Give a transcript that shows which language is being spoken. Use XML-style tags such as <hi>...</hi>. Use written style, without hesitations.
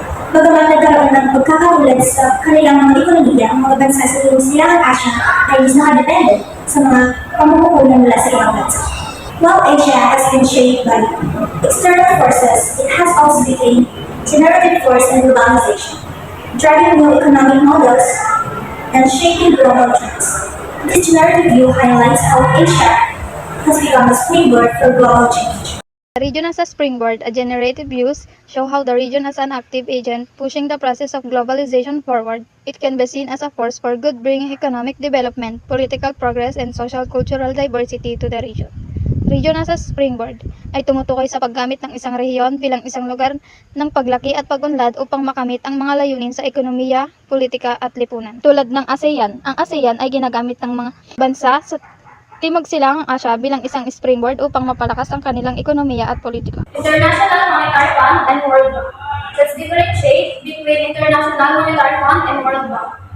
<tl>Bagaman nagkaroon ng pagkakatulad sa kanilang mga ekonomiya, ang mga bansa sa timog silangang Asya ay mas nakadepende sa mga pamumuhunan mula sa ibang bansa.</tl> <en>While Asia has been shaped by external forces, it has also become generative force in globalization, driving new economic models and shaping global trends. This generative view highlights how Asia has become a springboard for global change. The region as a springboard, a generative views show how the region as an active agent pushing the process of globalization forward. It can be seen as a force for good, bringing economic development, political progress, and social cultural diversity to the region. Region as a springboard</en> <tl>ay tumutukoy sa paggamit ng isang rehiyon bilang isang lugar ng paglaki at pagunlad upang makamit ang mga layunin sa ekonomiya, politika at lipunan. Tulad ng ASEAN, ang ASEAN ay ginagamit ng mga bansa sa Timog Silangang Asya bilang isang springboard upang mapalakas ang kanilang ekonomiya at politika.</tl> <en>International Monetary Fund and World Bank. Let's differentiate between International Monetary Fund and World Bank.</en>